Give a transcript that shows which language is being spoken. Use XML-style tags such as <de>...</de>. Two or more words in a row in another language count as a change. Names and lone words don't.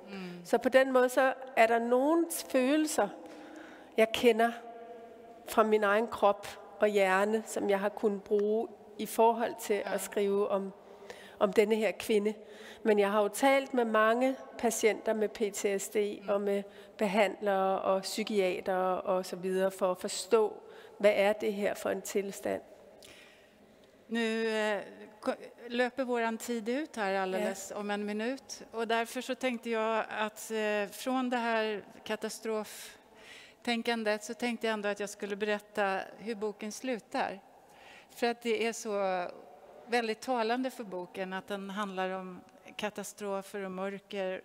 <da>Så på den måde, så er der nogle følelser, jeg kender fra min egen krop og hjerne, som jeg har kunnet bruge i forhold til at skrive om denne her kvinde. Men jeg har jo talt med mange patienter med PTSD og med behandlere og psykiatere og så videre for at forstå, hvad er det her for en tilstand.</da> <sv>Nu löper våran tid ut här alldeles om en minut. Och därför så tänkte jag att från det här katastroftänkandet så tänkte jag ändå att jag skulle berätta hur boken slutar. För att det är så väldigt talande för boken att den handlar om katastrofer och mörker.</sv>